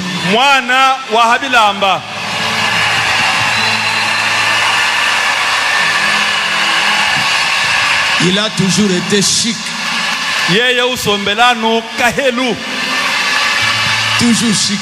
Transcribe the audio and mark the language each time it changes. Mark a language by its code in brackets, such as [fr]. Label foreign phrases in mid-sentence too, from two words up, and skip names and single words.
[lu] mwana wa Habilamba. [fr] Il a toujours été chic. [lu] Yeye usombelano kahelu. [fr] Toujours chic.